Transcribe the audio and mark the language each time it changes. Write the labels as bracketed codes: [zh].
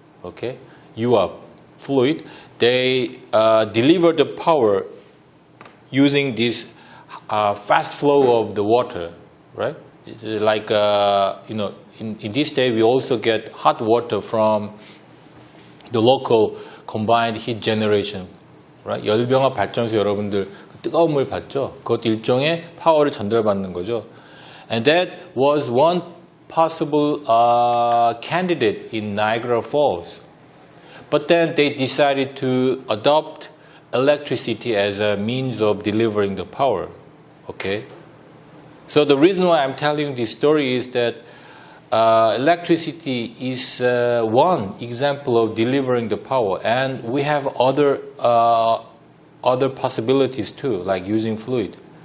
[en] Okay, UAP, fluid. They delivered the power using this fast flow of the water, right? It's like in this day we also get hot water from the local combined heat generation, right? [ko] 열병합 발전소 여러분들 뜨거운 물 봤죠? 그것도 일종의 파워를 전달받는 거죠. [en] And that was one possible candidate in Niagara Falls. But then they decided to adopt electricity as a means of delivering the power. Okay? So the reason why I'm telling this story is that electricity is one example of delivering the power, and we have other possibilities too, like using fluid.